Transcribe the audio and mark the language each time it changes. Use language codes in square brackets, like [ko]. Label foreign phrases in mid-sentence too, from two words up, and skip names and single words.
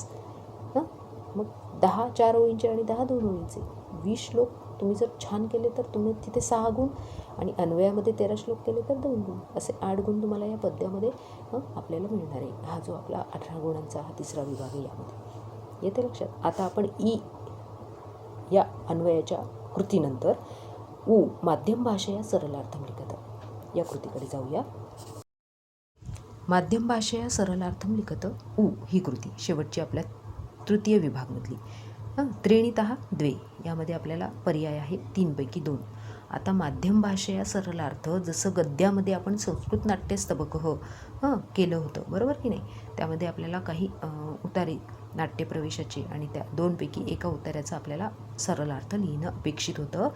[mr] मग 10 4 ओळींचे आणि 10 2 ओळींचे 20 श्लोक तुम्ही जर छान केले तर तुम्ही तिथे 6 गुण आणि अन्वयामध्ये 13 श्लोक केले तर 2 गुण, असे 8 गुण तुम्हाला या पद्यामध्ये आपल्याला मिळणार आहे. हा जो आपला 18 गुणांचा हा 3रा विभाग आहे यामध्ये येते लक्षात. आता आपण या अन्वयाच्या कृतीनंतर [sa] माध्यम भाषया सरलार्थम लिखत [mr] या कृतीकडे जाऊया. [sa] माध्यम भाषया सरलार्थम लिखत [mr] ही कृती शेवटची आपल्या तृतीय विभागमधली. [sa] त्रीणितः द्वे [mr] यामध्ये आपल्याला पर्याय आहे 3 पैकी 2. आता [sa] माध्यम भाषया सरलार्थ [mr] जसं गद्यामध्ये आपण संस्कृत नाट्यस्तबकः केलं होतं, बरोबर की नाही. त्यामध्ये आपल्याला काही उतारे नाट्यप्रवेशाचे आणि त्या 2 पैकी एका उतार्याचा आपल्याला सरलार्थ लिहिणं अपेक्षित होतं.